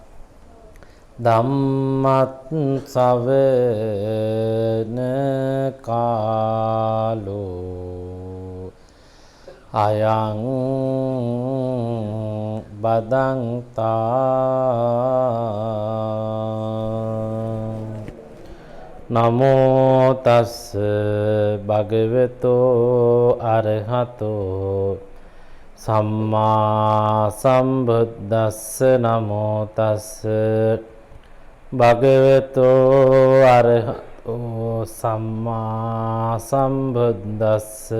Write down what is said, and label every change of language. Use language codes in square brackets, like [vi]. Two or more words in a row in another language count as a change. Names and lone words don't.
[pi] ධම්මත් ශ්‍රවණ කාලෝ අයං බදන්තා නමෝ තස් භගවතෝ අරහතෝ සම්මා සම්බුද්දස්ස නමෝ තස් භගවතෝ අරහතෝ සම්මා සම්බුද්දස්ස